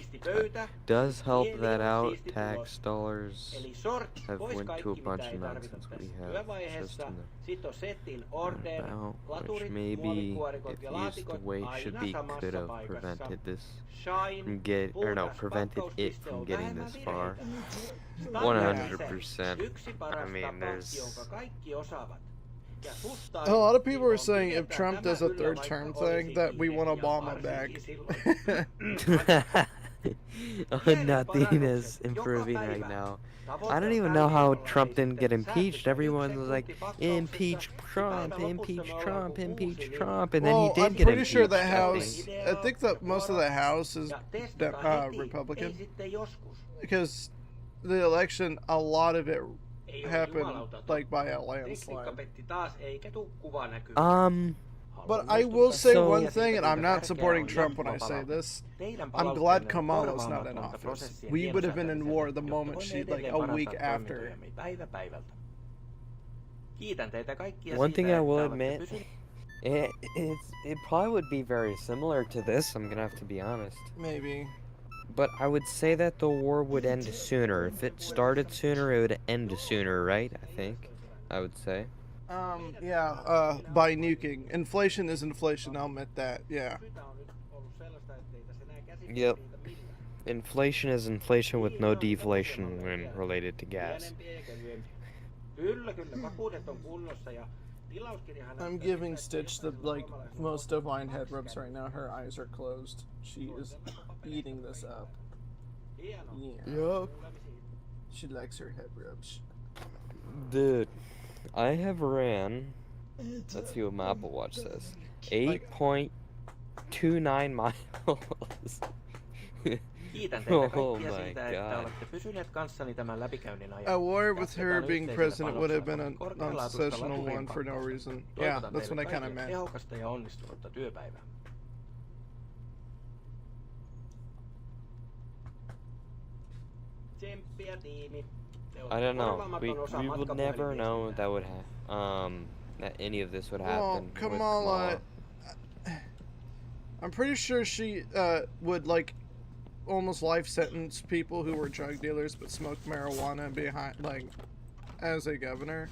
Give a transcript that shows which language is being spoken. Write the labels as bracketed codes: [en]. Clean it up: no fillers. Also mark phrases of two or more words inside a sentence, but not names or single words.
[en] does help that out tax dollars have went to a bunch of nonsense we have just in the about, which maybe if used the way it should be could have prevented this from prevented it from getting this far. 100%. I mean, there's [fi] Ja susta [en] A lot of people were [fi] silloin [en] saying if [fi] pidetään [en] Trump does [fi] tämä [en] a [fi] yllä, [en] third [fi] vaikka [en] term [fi] olisi [en] thing that we want [fi] kiire, ja [en] Obama back. [fi] varsinkin silloin. [en] Oh, nothing is improving right now. I don't even know how Trump didn't get impeached. Everyone was like, impeach Trump, impeach Trump, impeach Trump, and then Well, he did I'm get pretty impeached. sure the I House, think. I think that most of the House is [fi] Ja testataan heti, ei [en] Republican, [fi] sitten joskus. [en] because the election, a lot of it [fi] Ei ole [en] happened [fi] jumalauta [en] like by a [fi] Tekniikka [en] landslide. [fi] petti taas, eikä tuu kuva näkymään. [en] But I will say So- one thing, and I'm not supporting Trump when I say this. I'm glad Kamala's not in office. We would have been in war the moment she, like, a week after. [fi] Kiitän teitä kaikkia [en] One [fi] siitä, [en] thing I [fi] että [en] will [fi] olette [en] admit, [fi] pysyneet [en] it probably would be very similar to this. I'm gonna have to be honest. Maybe. But I would say that the war would end sooner. If it started sooner, it would end sooner, right? I think. I would say. Yeah, by nuking. Inflation is inflation, I'll admit that, yeah. [fi] Sitä on nyt ollut sellaista, ettei tässä enää käsitellä [en] Yep. [fi] niitä millään. [en] Inflation is inflation with no deflation when related to gas. [fi] Pienempi eikä lyhyempi. Kyllä, vakuudet on kunnossa ja tilauskirjahan [en] I'm [fi] näyttää [en] giving [fi] sitä, [en] Stitch the, [fi] että [en] like, most divine head rubs right now. Her eyes are closed. She is eating this up. [fi] hienoa. [en] Yeah. She likes her head rubs. Dude, I have ran. Let's see what my Apple Watch says. 8.29 miles. [fi] Kiitän teitä [en] Oh [fi] kaikkia [en] my [fi] siitä, että [en] God. [fi] olette pysyneet kanssani tämän läpikäynnin ajan. [en] A war with her [fi] Jatketaan [en] being [fi] yhteisellä [en] president would have been [fi] panoksella [en] an [fi] korkealaatuista [en] unsensational one for no [fi] laturin [en] reason. [fi] pakkaa. [en] Yeah, [fi] Toivotan [en] that's what I [fi] teille [en] kind of [fi] kaikille [en] meant. [fi] tehokasta ja onnistunutta työpäivää. Tsemppiä tiimi. Te [en] I [fi] olette [en] don't know. [fi] korvaamaton osa [en] We would never know that would that any of this would Well, happen. with Kamala, I'm pretty sure she would, like, almost life sentence people who were drug dealers but smoked marijuana behind, like, as a governor.